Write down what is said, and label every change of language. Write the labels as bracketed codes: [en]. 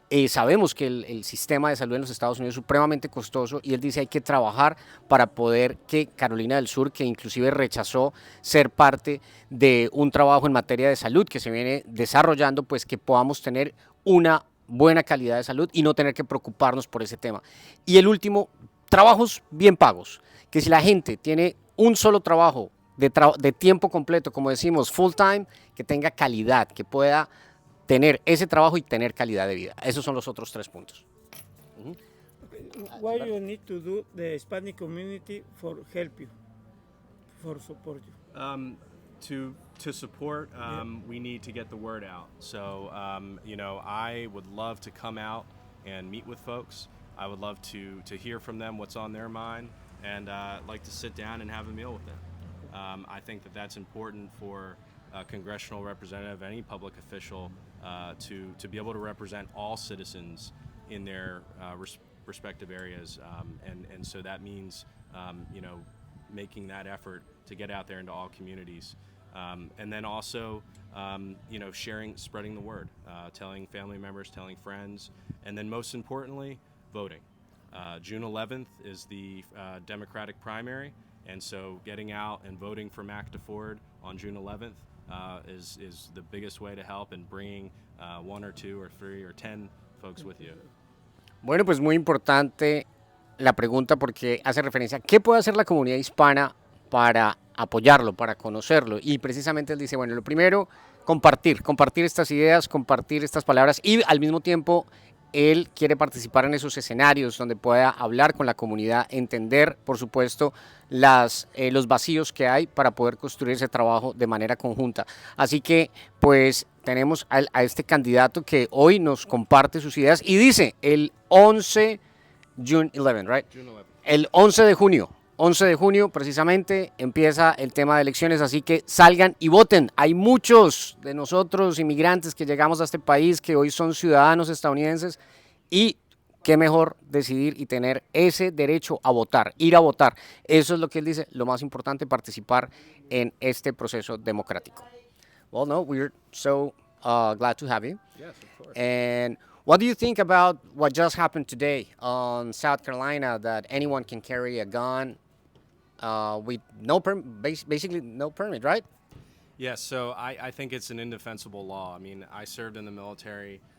[es] Sabemos que el sistema de salud en los Estados Unidos es supremamente costoso, y él dice hay que trabajar para poder que Carolina del Sur, que inclusive rechazó ser parte de un trabajo en materia de salud que se viene desarrollando, pues que podamos tener una buena calidad de salud y no tener que preocuparnos por ese tema. Y el último trabajos bien pagos, que si la gente tiene un solo trabajo de tiempo completo, como decimos, full time, que tenga calidad, que pueda tener ese trabajo y tener calidad de vida. Esos son los otros 3 puntos. [en] What you need to do the Hispanic community for help you, for support you? To support, we need to get the word out. So, I would love to come out and meet with folks. I would love to hear from them what's on their mind, and like to sit down and have a meal with them. I think that that's important for a congressional representative, any public official, to be able to represent all citizens in their respective areas, and so that means making that effort to get out there into all communities, and then also spreading the word, telling family members, telling friends, and then most importantly, voting. June 11th is the Democratic primary, and so getting out and voting for Mac Deford on June 11th is the biggest way to help, and bringing 1 or 2 or 3 or 10 folks with you. [es] Bueno, pues muy importante la pregunta porque hace referencia a qué puede hacer la comunidad hispana para apoyarlo, para conocerlo. Y precisamente él dice, bueno, lo primero, compartir estas ideas, compartir estas palabras, y al mismo tiempo él quiere participar en esos escenarios donde pueda hablar con la comunidad, entender, por supuesto, los vacíos que hay para poder construir ese trabajo de manera conjunta. Así que, pues, tenemos a este candidato que hoy nos comparte sus ideas y dice el 11, [en] June 11, right? June 11th. [es] El 11 de junio precisamente empieza el tema de elecciones, así que salgan y voten. Hay muchos de nosotros inmigrantes que llegamos a este país que hoy son ciudadanos estadounidenses y qué mejor decidir y tener ese derecho a votar, ir a votar. Eso es lo que él dice, lo más importante, participar en este proceso democrático. [en] Well, no, we're so glad to have you. Yes, of course. And what do you think about what just happened today on South Carolina, that anyone can carry a gun with basically no permit, right? Yes, so I think it's an indefensible law. I mean, I served in the military.